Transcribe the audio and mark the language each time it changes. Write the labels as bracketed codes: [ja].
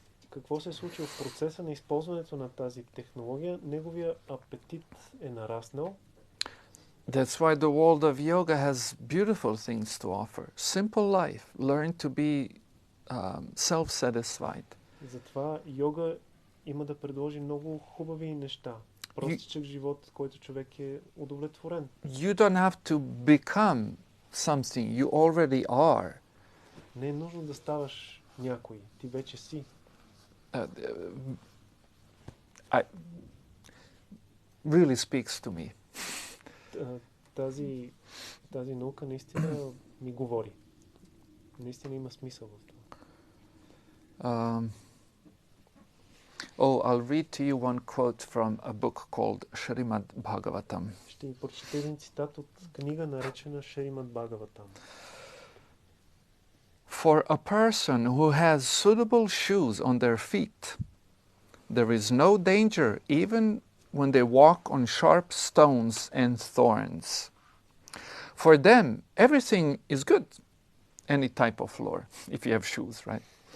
[bg] Какво се е случило в процеса на използването на тази технология? Неговия апетит е нараснал. [en] That's why the world of yoga has beautiful things to offer. Simple life. Learn to be self-satisfied. [bg] Затова йога има да предложи много хубави неща. Простичък живот, който човек е удовлетворен. [en] You don't have to become something. You already are. [bg] Не е нужно да ставаш някой. Ти вече си. [en] Really speaks to me. [bg] Тази наука наистина ми говори. Наистина има смисъл в това. [en] I'll read to you one quote from a book called Śrīmad Bhagavatam. [bg] Ще ви прочета един цитат от книга, наречена Śrīmad Bhagavatam. [en] For a person who has suitable shoes on their feet, there is no danger even when they walk on sharp stones and thorns. For them, everything is good, any type of floor, if you have shoes, right?